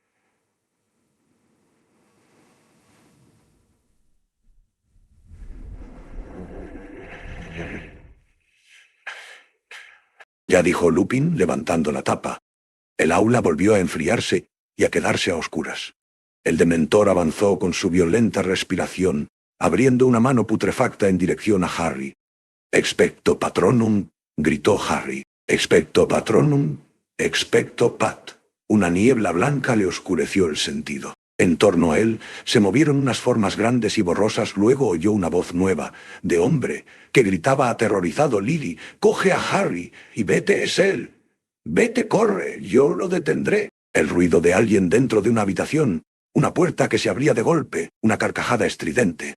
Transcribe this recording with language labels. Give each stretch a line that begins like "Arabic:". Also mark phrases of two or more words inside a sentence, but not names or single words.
Spanish: «Ya», dijo Lupin, levantando la tapa. El aula volvió a enfriarse y a quedarse a oscuras. El dementor avanzó con su violenta respiración, abriendo una mano putrefacta en dirección a Harry.
Latin: «Expecto Patronum»,
Spanish: gritó Harry.
Latin: «Expecto Patronum, expecto Pat».
Spanish: Una niebla blanca le oscureció el sentido. En torno a él se movieron unas formas grandes y borrosas. Luego oyó una voz nueva, de hombre, que gritaba aterrorizado: «Lily, coge a Harry, y vete, es él. Vete, corre, yo lo detendré». El ruido de alguien dentro de una habitación, una puerta que se abría de golpe, una carcajada estridente.